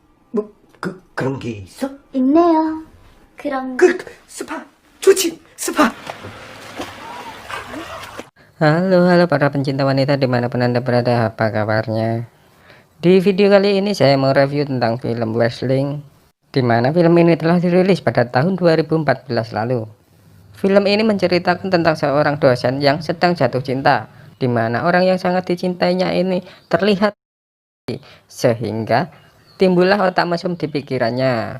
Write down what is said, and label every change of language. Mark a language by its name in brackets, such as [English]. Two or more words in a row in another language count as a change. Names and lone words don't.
[Korean] 뭐 그런 게 있어? 있네요. 그런 스파 좋지 스파. [Indonesian] Halo para pencinta wanita dimanapun anda berada, apa kabarnya? Di video kali ini saya mau review tentang film Wrestling, dimana film ini telah dirilis pada tahun 2014 lalu. Film ini menceritakan tentang seorang dosen yang sedang jatuh cinta, dimana orang yang sangat dicintainya ini terlihat, sehingga timbullah otak mesum di pikirannya.